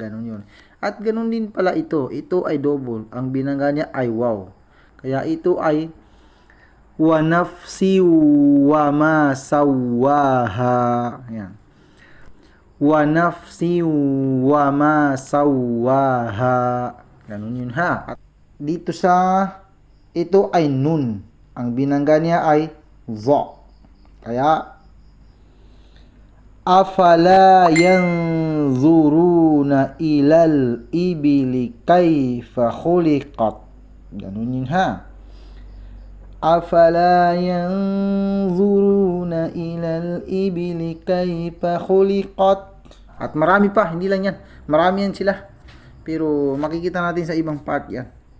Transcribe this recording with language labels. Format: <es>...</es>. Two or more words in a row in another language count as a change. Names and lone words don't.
<tl>Ganun yun. At ganun din pala ito. Ito ay double. Ang binangga niya ay waw. Kaya ito ay</tl> <ar>ونفس وما سواها.</ar> <tl>Yan.</tl> <ar>ونفس وما سواها.</ar> <tl>Ganun yun ha. At dito sa ito ay nun. Ang binangga niya ay dha. Kaya</tl> <ar>أفلا ينظرون إلى الإبل كيف خلقت.</ar> <tl>Ganun yun ha.</tl> <ar>أفلا ينظرون إلى الإبل كيف خلقت.</ar> <tl>At marami pa, hindi lang yan. Marami yan sila. Pero makikita natin sa ibang part yan.</tl>